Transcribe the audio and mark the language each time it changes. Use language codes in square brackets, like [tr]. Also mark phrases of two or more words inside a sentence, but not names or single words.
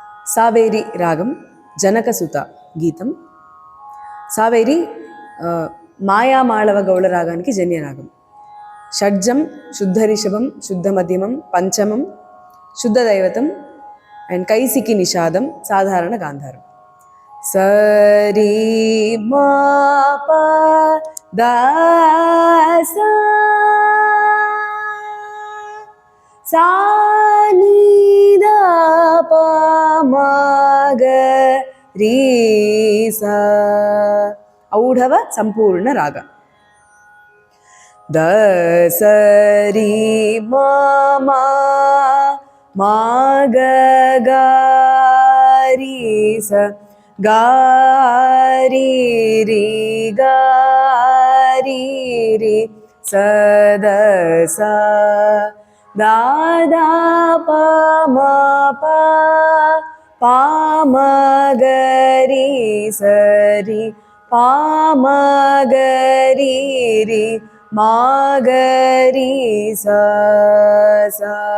[te] సావేరి రాగం జనకసుత గీతం సావేరి మాయామాళవగౌళ రాగానికి జన్య రాగం షడ్జం శుద్ధఋషభం శుద్ధమధ్యమం పంచమం శుద్ధదైవతం and కైసికి నిషాదం సాధారణ గాంధారం సరి మా పా దా సా సా నీ దా పా మా గ రీ సా ఔడవ సంపూర్ణ రాగ द सरी मा मा मा ग ग री स गा री री गा री री स द सा दा दा प म प म ग री स री पा म ग री री मा ग री सा सा